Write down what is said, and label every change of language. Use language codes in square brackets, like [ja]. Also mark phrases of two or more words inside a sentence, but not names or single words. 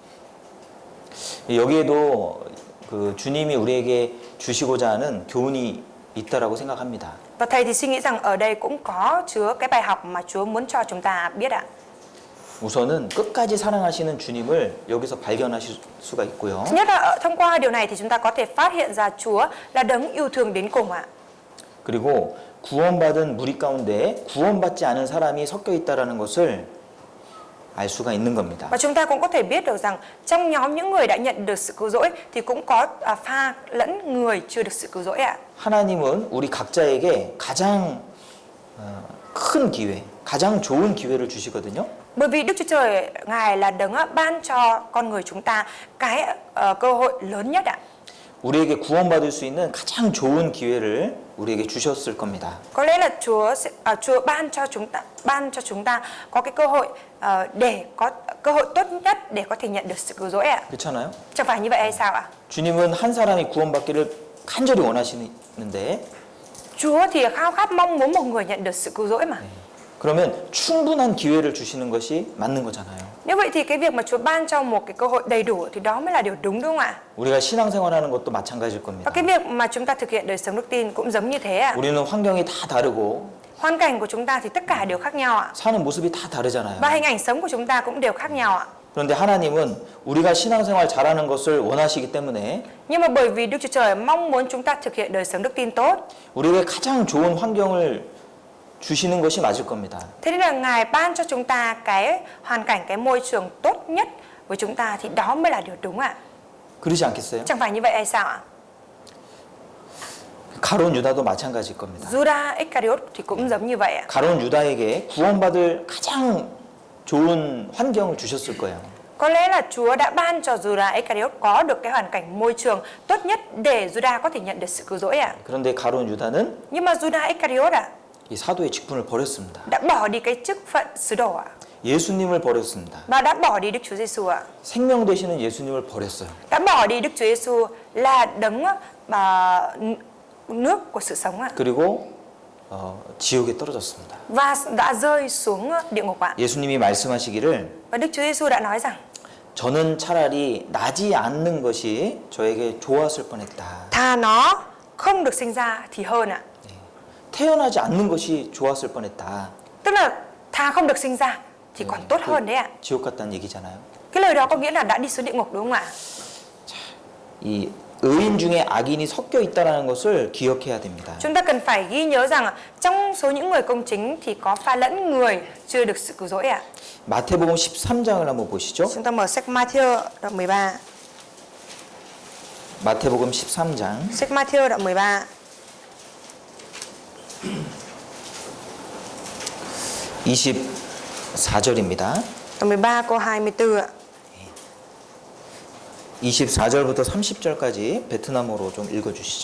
[ko] 여기에도 그 주님이 우리에게 주시고자 하는 교훈이 있다라고 생각합니다. [vi] Và thầy thì suy nghĩ rằng ở đây cũng có chứa cái bài học mà Chúa muốn cho chúng ta biết ạ. [ko] 우선은 끝까지 사랑하시는 주님을 여기서 발견하실 수가 있고요. [vi] Thứ nhất là thông qua điều này thì chúng ta có thể phát hiện ra Chúa là đấng yêu thương đến cùng ạ. [ko] 그리고 구원받은 무리 가운데 구원받지 않은 사람이 섞여 있다라는 것을 알 수가 있는 겁니다. [vi] Và chúng ta cũng có thể biết được rằng trong nhóm những người đã nhận được sự cứu rỗi thì cũng có pha lẫn người chưa được sự cứu rỗi ạ. [ko] 하나님은 우리 각자에게 가장 큰 기회, 가장 좋은 기회를 주시거든요. [vi] Bởi vì Đức Chúa Trời Ngài là đấng ban cho con người chúng ta cái cơ hội lớn nhất ạ. [ko] 우리에게 구원받을 수 있는 가장 좋은 기회를 우리에게 주셨을 겁니다. [vi] Có lẽ là Chúa ban cho chúng ta có cái cơ hội để có cơ hội tốt nhất để có thể nhận được sự cứu rỗi ạ. [ko] 그렇잖아요? [vi] Chẳng phải như vậy hay sao ạ? [ko] 주님은 한 사람이 구원받기를 간절히 원하시는데 [vi] Chúa thì khao khát mong muốn một người nhận được sự cứu rỗi mà. [ko] 그러면 충분한 기회를 주시는 것이 맞는 거잖아요. [vi] Như vậy thì cái việc mà Chúa ban cho một cái cơ hội đầy đủ thì đó mới là điều đúng không ạ? [ko] 우리가 신앙생활하는 것도 마찬가지일 [vi] Và [ko] 겁니다. [vi] cái việc mà chúng ta thực hiện đời sống đức tin cũng giống như thế ạ. [ko] 우리는 환경이 다 다르고 [vi] Hoàn cảnh của chúng ta thì tất cả đều khác nhau ạ. [ko] 사는 모습이 다 다르잖아요. [vi] Và hình ảnh sống của chúng ta cũng đều khác nhau ạ. [ko] 그런데 하나님은 우리가 신앙생활 잘하는 것을 원하시기 때문에 [vi] Nhưng mà bởi vì Đức Chúa Trời mong muốn chúng ta thực hiện đời sống đức tin tốt, [ko] 우리에게 가장 좋은 환경을 주시는 것이 맞을 겁니다. [vi] thế nên là Ngài ban cho chúng ta cái hoàn cảnh, cái môi trường tốt nhất với chúng ta thì đó mới là điều đúng ạ. [ko] 그러지 않겠어요? [vi] Chẳng phải như vậy hay sao ạ? [ko] 가론 유다도 마찬가지일 겁니다. [vi] Judas Iscariot thì cũng giống như vậy ạ. [ko] 가론 유다에게 구원받을 가장 좋은 환경을 주셨을 거예요. [vi] Có lẽ là Chúa đã ban cho Judas Iscariot có được cái hoàn cảnh môi trường tốt nhất để Judas có thể nhận được sự cứu rỗi ạ. [ko] 그런데 가론 유다는 [vi] Nhưng mà Judas Iscariot ạ [ko] 이 사도의 직분을 버렸습니다. [vi] đã bỏ đi cái chức phận sứ đồ ạ. [ko] 예수님을 버렸습니다. [vi] Và đã bỏ đi Đức Chúa Giêsu ạ. [ko] 생명 되시는 예수님을 버렸어요. [vi] Đã bỏ đi Đức Chúa Giêsu là đấng nước của sự sống ạ. [ko] 그리고 지옥에 떨어졌습니다. [vi] Và đã rơi xuống địa ngục ạ. [ko] 예수님이 말씀하시기를 [vi] Và Đức Chúa Giêsu đã nói rằng [ko] 저는 차라리 나지 않는 것이 저에게 좋았을 뻔했다. [vi] thà nó không được sinh ra thì hơn ạ. [ko] 태어나지 않는 것이 좋았을 뻔했다. [vi] Tức là thà không được sinh ra thì còn tốt hơn đấy ạ. [ko] 지옥 갔다는 얘기잖아요. [vi] Cái lời đó có nghĩa là đã đi xuống địa ngục đúng không ạ? [ko] 이 의인 중에 악인이 섞여 있다는 것을 기억해야 됩니다. [vi] Chúng ta cần phải ghi nhớ rằng trong số những người công chính thì có pha lẫn người chưa được sự cứu rỗi ạ. [ko] 마태복음 13장을 한번 보시죠. [vi] Chúng ta mở sách Matthew đoạn 13. [ko] 마태복음 13장 [vi] Sách Matthew đoạn 13. [ko] 24절입니다. [vi] Đoạn 13 câu 24 ạ. [ko] 24절부터 30절까지 베트남어로 좀 읽어주시죠.